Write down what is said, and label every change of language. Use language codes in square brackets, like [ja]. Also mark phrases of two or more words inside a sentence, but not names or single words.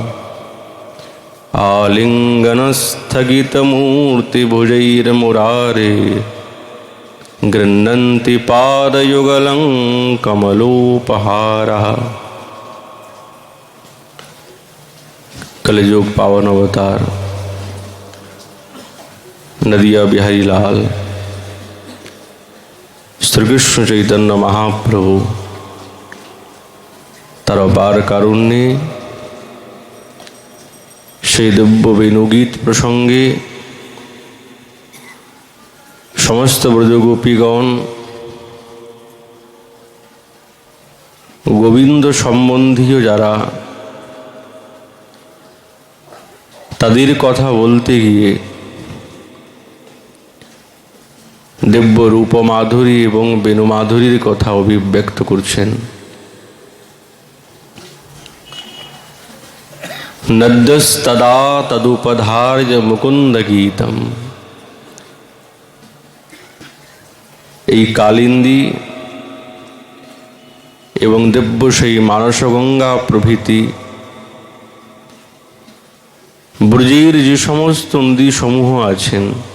[sa] आलिङ्गनस्थगितमूर्तिभुजैर्मुरारे गृह्णन्ति पादयुगलं कमलोपहारः। [bn] কলিযুগ পাবন অবতার নদিয়া বিহারী লাল শ্রী কৃষ্ণ চৈতন্য মহাপ্রভু তার অপার কারুণ্যে সেই দিব্য বেণুগীত প্রসঙ্গে সমস্ত ব্রজগোপীগণ গোবিন্দ সম্বন্ধীয় যারা তাদের কথা বলতে গিয়ে দিব্য রূপ মাধুরী এবং বেণু মাধুরীর কথা অভিব্যক্ত করছেন। [sa] नद्यस्तदा तदुपधार्य मुकुंद गीतम। [bn] এই কালিন্দী এবং দিব্য সেই মানসগঙ্গা প্রভৃতি ব্রজের যে সমস্ত নদী সমূহ আছেন